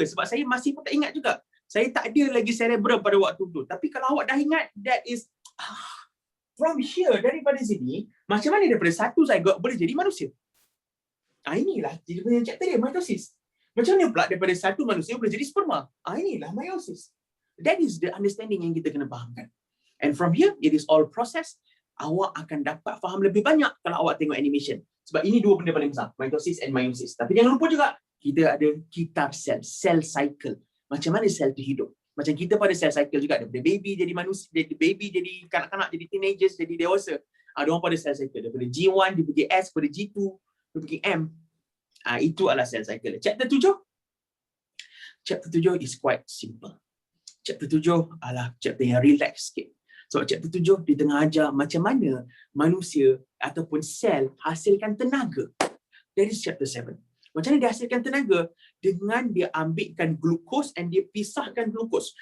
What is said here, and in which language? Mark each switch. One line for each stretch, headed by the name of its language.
Malay: Sebab saya masih pun tak ingat juga. Saya tak ada lagi cerebrum pada waktu tu. Tapi kalau awak dah ingat,
English: that is from here,
Malay: daripada sini, macam mana daripada satu zygote boleh jadi manusia? Inilah dia punya chapter dia, mitosis. Macam mana pula daripada satu manusia boleh jadi sperma? Inilah meiosis.
English: That is the understanding
Malay: yang kita kena fahamkan.
English: And from here, it is all process.
Malay: Awak akan dapat faham lebih banyak kalau awak tengok animation. Sebab ini dua benda paling besar, mitosis and meiosis. Tapi jangan lupa juga, kita ada kitar sel, cell cycle. Macam mana sel tu hidup? Macam kita pada cell cycle juga, daripada baby jadi manusia, dari baby jadi kanak-kanak, jadi teenagers, jadi dewasa. Ada orang pada cell cycle, daripada G1 dia pergi S, daripada G2 dia pergi M. Itu adalah cell cycle. Chapter 7.
English: Chapter 7 is quite simple.
Malay: Chapter 7 adalah chapter yang relax sikit. So chapter 7 dia tengah ajar macam mana manusia ataupun sel hasilkan tenaga.
English: That is chapter 7.
Malay: Macam mana dia hasilkan tenaga? Dengan dia ambilkan glukos and dia pisahkan glukos.